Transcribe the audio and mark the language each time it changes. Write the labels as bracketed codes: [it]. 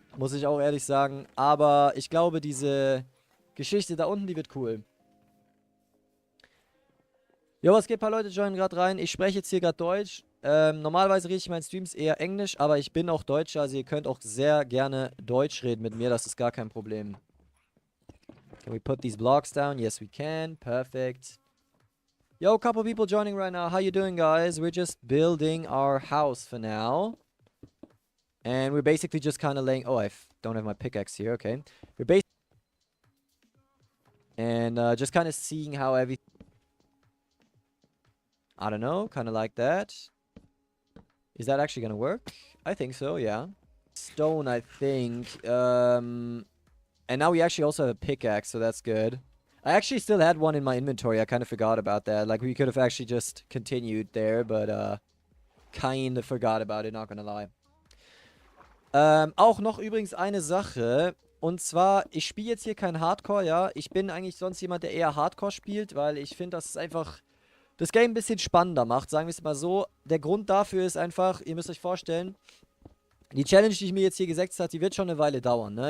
[de] Muss ich auch ehrlich sagen. Aber ich glaube, diese Geschichte da unten, die wird cool. Jo, was geht? Ein paar Leute joinen gerade rein. Ich spreche jetzt hier gerade Deutsch. Normalerweise rede ich in meinen Streams eher Englisch, aber ich bin auch Deutscher. Also ihr könnt auch sehr gerne Deutsch reden mit mir. Das ist gar kein Problem. [en] Can we put these blocks down? Yes, we can. Perfect. Yo, couple people joining right now. How you doing, guys? We're just building our house for now. And we're basically just kind of laying... Oh, don't have my pickaxe here. Okay. We're basically... And just kind of seeing how everything... I don't know. Kind of like that. Is that actually going to work? I think so, yeah. Stone, I think. And now we actually also have a pickaxe, so that's good. I actually still had one in my inventory. I kind of forgot about that. Like, we could have actually just continued there, but kind of forgot about it, not gonna lie. [de] Auch noch übrigens eine Sache. Und zwar, ich spiele jetzt hier kein Hardcore, ja. Ich bin eigentlich sonst jemand, der eher Hardcore spielt, weil ich finde, dass es einfach das Game ein bisschen spannender macht, sagen wir es mal so. Der Grund dafür ist einfach, ihr müsst euch vorstellen, die Challenge, die ich mir jetzt hier gesetzt habe, die wird schon eine Weile dauern, ne?